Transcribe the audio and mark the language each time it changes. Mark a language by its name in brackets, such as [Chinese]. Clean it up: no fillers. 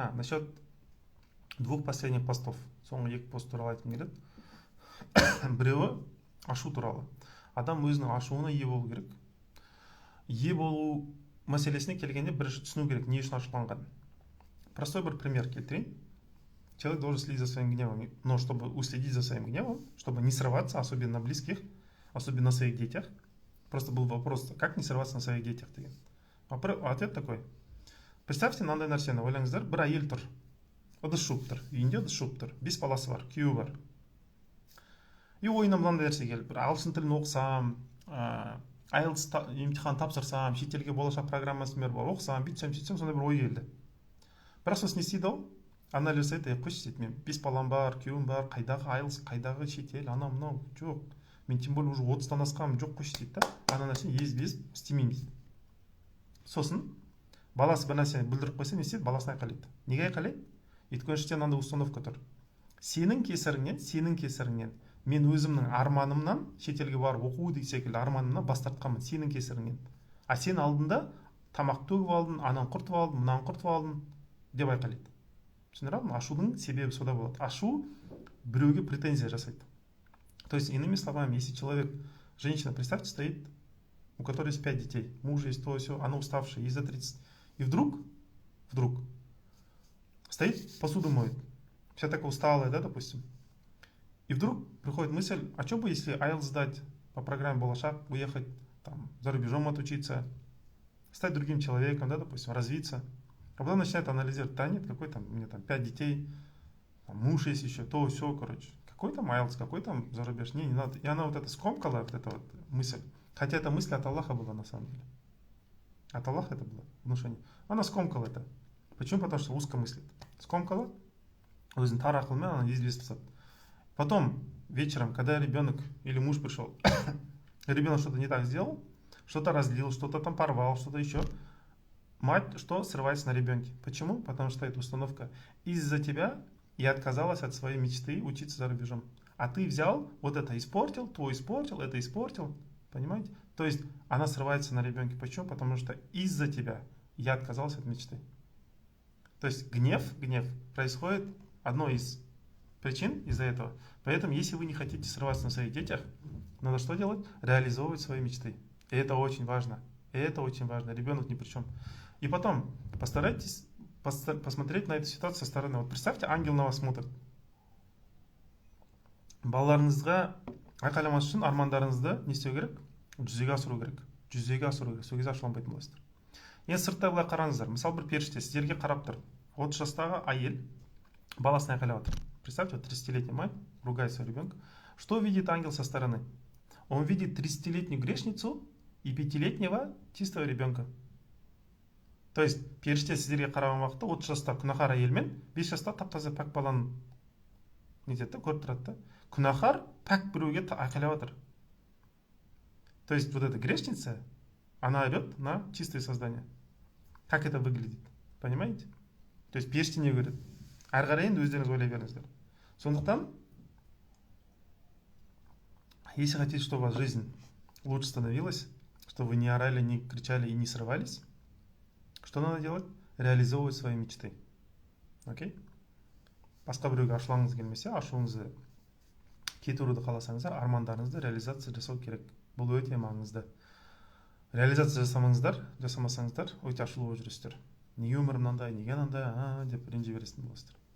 [Russian] Насчет двух последних постов. [Kazakh] Соңғы екі пост туралы айтқым келеді. Біреуі ашу туралы. Адам өзінің ашуына ие болу керек. Ие болу мәселесіне келгенде бірінші түсіну керек, не үшін ашуланған. Простой бір пример келтірейін. [Russian] Человек должен следить за своим гневом, но чтобы уследить за своим гневом, чтобы не срываться, особенно на близких, особенно на своих детях. Просто был вопрос, как не срываться на своих детях [Kazakh] деген. [Russian] Ответ такой. Представьте, [Kazakh] мынандай нәрсені ойлаңыздар, бір әйел тұр. Ыдыс жуып тұр. Үйінде ыдыс жуып тұр. 5 баласы бар, күйеуі бар. И ойына мынандай нәрсе келіп, бір ағылшын тілін оқысам, IELTS емтихан тапсырсам, шетелге болашақ программасын беріп оқысам, бүйтсем, сондай бір ой келді. Бірақ сосын не істейді ол? Анализ жасайды, қойшы дейді, мен 5 балам бар, күйеуім бар, қайдағы IELTS, қайдағы шетел, мынау, жоқ. Мен [Russian] тем более уже [Kazakh] 30-тан асқанмын, жоқ қойшы дейді да. Ана нәрсені езіп істемеймін дейді. Сосын Баласы бір нәрсені бүлдіріп қойса не істейді? Баласын айқайлайды. Неге айқайлайды? Өйткені іште мынандай установка тұр. Сенің кесіріңнен мен өзімнің арманымнан, шетелге барып оқу деген секілді арманымнан бас тартқанмын, сенің кесіріңнен. А сен алдында тамақ төгіп алдың, ананы құртып алдың, мынаны құртып алдың деп айқайлайды. Түсіндіре алдың? Ашудың себебі сода болады. Ашу біреуге претензия жасайды. [Russian] То есть, иными словами, если человек, женщина, представьте, стоит, у которой есть 5 детей, муж есть, то все, она уставшая, ей за 30. И вдруг стоит, посуду моет, вся такая усталая, да, допустим. И вдруг приходит мысль, а что бы, если IELTS сдать по программе Болашак, уехать там, за рубежом отучиться, стать другим человеком, да, допустим, развиться. А потом начинает анализировать, да нет, какой там, у меня там 5 детей, там, муж есть еще, то, все, короче. Какой там IELTS, какой там зарубеж, не надо. И она вот это скомкала, вот эта вот мысль. Хотя эта мысль от Аллаха была на самом деле. От Аллаха это было внушение. Она скомкала это. Почему? Потому что узко мыслит. [Kazakh] Скомкала, өзінің тар ақылмен [Russian] она известно [Kazakh] тастады. [Russian] Потом вечером, когда ребенок или муж пришел, ребенок что-то не так сделал, что-то разлил, что-то там порвал, что-то еще, мать что? Срывается на ребенке. Почему? Потому что это установка. Из-за тебя я отказалась от своей мечты учиться за рубежом. А ты взял, вот это испортил, то испортил, это испортил. Понимаете? То есть она срывается на ребенке. Почему? Потому что из-за тебя я отказалась от мечты. То есть гнев происходит одной из причин из-за этого. Поэтому, если вы не хотите срываться на своих детях, надо что делать? Реализовывать свои мечты. И это очень важно. Ребенок ни при чем. И потом постарайтесь посмотреть на эту ситуацию со стороны. Вот представьте, ангел на вас смотрит. [Kazakh] Балаларыңызға айқайламас үшін армандарыңызды не істеу керек? Жүзеге асыру керек. Сол кезде ашуланбайтын боласыздар. Енді сырттай былай қараңыздар. Мысалы бір періште сіздерге қарап тұр. 30 жастағы әйел баласын айқайлап отыр. [Russian] Представьте, 30-летний мать ругает своего ребенка. Что видит ангел со стороны? Он видит 30-летнюю грешницу и 5-летнего чистого ребенка. То есть [Kazakh] періште сіздерге қараған уақытта 30 жаста күнәһар әйел мен 5 жаста тап-таза пәк баланы нетеді, көріп тұрады да. Күнәһар пәк біреуге айқайлап отыр. [Russian] То есть вот эта грешница, она орет на чистое создание. Как это выглядит? Понимаете? То есть [Kazakh] періште не көреді. Әрі қарай енді өздеріңіз ойлай беріңіздер. Сондықтан, [Russian] если хотите, чтобы у вас жизнь лучше становилась, чтобы вы не орали, не кричали и не срывались, что надо делать? Реализовывать свои мечты. Окей? [Kazakh] Басқа біреуге ашуланғыңыз келмесе, ашуыңызды кетіруді қаласаңыздар, армандарыңызды реализация жасау керек. Бұл өте маңызды. Реализация жасамасаңыздар, өте ашулы болып жүресіздер. Неге өмірім мынандай, неге мынандай, деп ренжи бересің боласыздар.